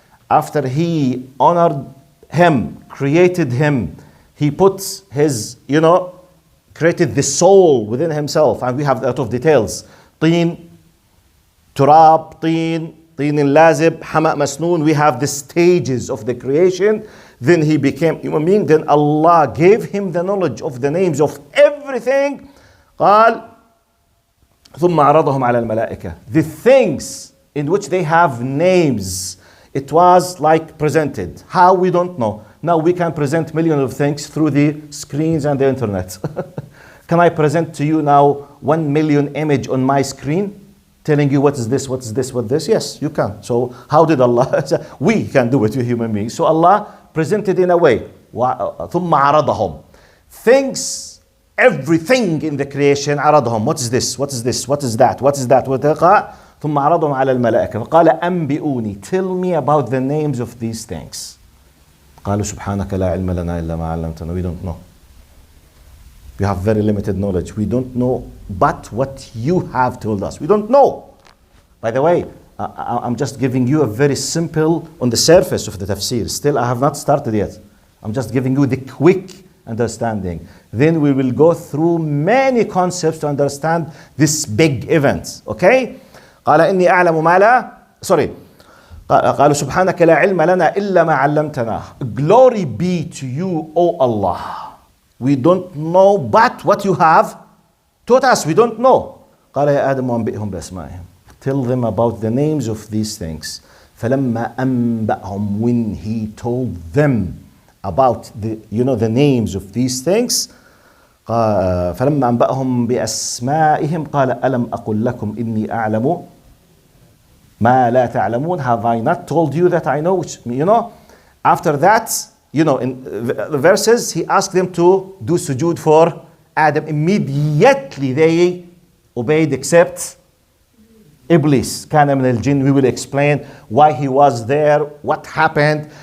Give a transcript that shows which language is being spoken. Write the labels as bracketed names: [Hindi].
[English] After He honored him, created him, He put his, created the soul within himself. And we have a lot of details. طين, turab, طين lazib, hama masnoon. We have the stages of the creation. Then he became human being. Then Allah gave him the knowledge of the names of everything. [Arabic] قال ثم عرضهم على الملائكة. [English] The things in which they have names, it was like presented. How, we don't know. Now we can present millions of things through the screens and the internet. Can I present to you now 1 million image on my screen? Telling you what is this, what is this, what this? Yes, you can. So how did Allah? We can do it with human beings. So Allah presented in a way. [Arabic] ثم عرضهم. [English] Things, everything in the creation, عرضهم. What is this? What is this? What is that? What is that? [Arabic] ثم عرضهم على الملائكة فقال أنبئوني, [English] tell me about the names of these things. [Arabic] قالوا سبحانك لا علم لنا إلا ما علمتنا. [English] We don't know. We have very limited knowledge. We don't know but what you have told us. We don't know. By the way, I'm just giving you a very simple on the surface of the tafsir. Still, I have not started yet. I'm just giving you the quick understanding. Then we will go through many concepts to understand this big event. Okay? [Arabic] قال إني أعلم ما لا sorry قالوا سبحانك لا علم لنا إلا ما علمتنا. [English] Glory be to you, O Allah. We don't know but what you have taught us. We don't know. [Arabic] قال يا آدم وأنبئهم بأسمائهم. [English] Tell them about the names of these things. [Arabic] فلما أنبأهم, [English] when he told them about the names of these things. [Arabic] فلما أنبأهم بأسمائهم قال ألم أقل لكم إني أعلم ما لا تعلمون. [English] Have I not told you that I know? Which, after that, in the verses, he asked them to do sujood for Adam. Immediately they obeyed except Iblis. [Arabic] كان من الجن. [English] We will explain why he was there, what happened.